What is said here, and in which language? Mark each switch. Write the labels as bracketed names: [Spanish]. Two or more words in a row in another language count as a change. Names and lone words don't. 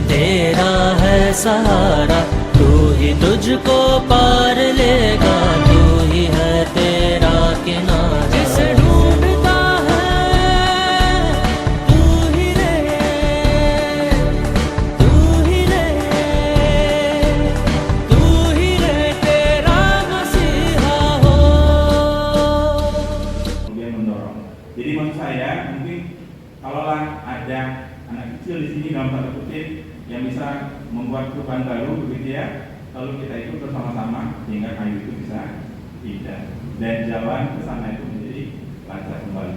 [Hindi] तेरा है सहारा तू ही तुझको पार लेगा तू ही है तेरा किनारा जिसे ढूंढता है तू ही रे तेरा मसीहा हो. [Indonesian] Kemudian mendorong. Jadi menurut saya mungkin kalaulah ada anak kecil di sini dalam tanda kutip yang bisa membuat perubahan baru begitu ya, lalu kita ikut bersama-sama sehingga kayu itu bisa pindah dan jalan ke sana itu menjadi lancar kembali.